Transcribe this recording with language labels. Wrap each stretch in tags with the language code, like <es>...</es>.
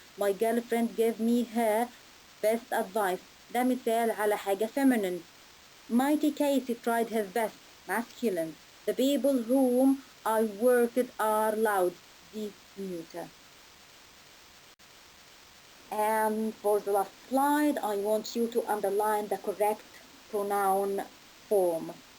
<en>My girlfriend gave me her best advice.</en> <ar>ده مثال على حاجة feminine.</ar> <en>Mighty Casey tried his best. Masculine. The people whom I worked are loud. The neuter. And for the last slide, I want you to underline the correct pronoun form.</en>